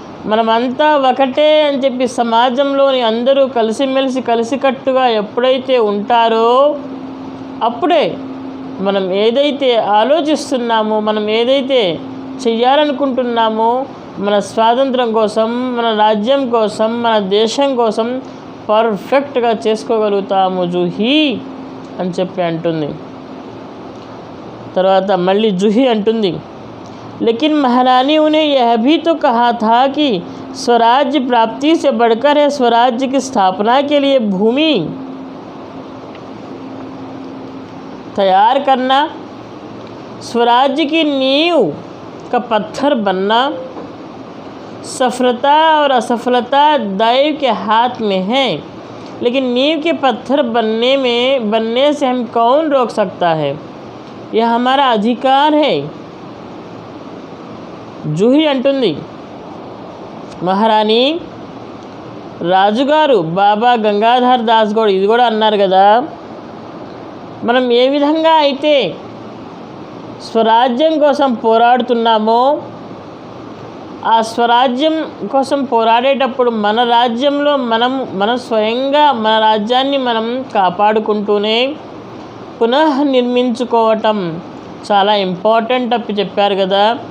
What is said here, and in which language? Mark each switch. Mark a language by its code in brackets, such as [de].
[te] మనమంతా ఒకటే అని చెప్పి సమాజంలోని అందరూ కలిసిమెలిసి కలిసికట్టుగా ఎప్పుడైతే ఉంటారో, అప్పుడే మనం ఏదైతే ఆలోచిస్తున్నామో, మనం ఏదైతే చెయ్యాలనుకుంటున్నామో, మన స్వాతంత్రం కోసం, మన రాజ్యం కోసం, మన దేశం కోసం పర్ఫెక్ట్గా చేసుకోగలుగుతాము జూహీ అని చెప్పి అంటుంది. తర్వాత మళ్ళీ జూహీ అంటుంది, [hi] लेकिन महारानी उन्हें यह भी तो कहा था कि स्वराज्य प्राप्ति से बढ़कर है स्वराज्य की स्थापना के लिए भूमि तैयार करना, स्वराज्य की नींव का पत्थर बनना। सफलता और असफलता दैव के हाथ में है, लेकिन नींव के पत्थर बनने से हम कौन रोक सकता है? यह हमारा अधिकार है. [te] జూహీ అంటుంది, మహారాణి, రాజుగారు బాబా గంగాధర్ దాస్ గౌడ్ ఇది కూడా అన్నారు కదా, మనం ఏ విధంగా అయితే స్వరాజ్యం కోసం పోరాడుతున్నామో, ఆ స్వరాజ్యం కోసం పోరాడేటప్పుడు మన రాజ్యంలో మనం స్వయంగా మన రాజ్యాన్ని మనం కాపాడుకుంటూనే పునః నిర్మించుకోవటం చాలా ఇంపార్టెంట్ అని చెప్పారు కదా.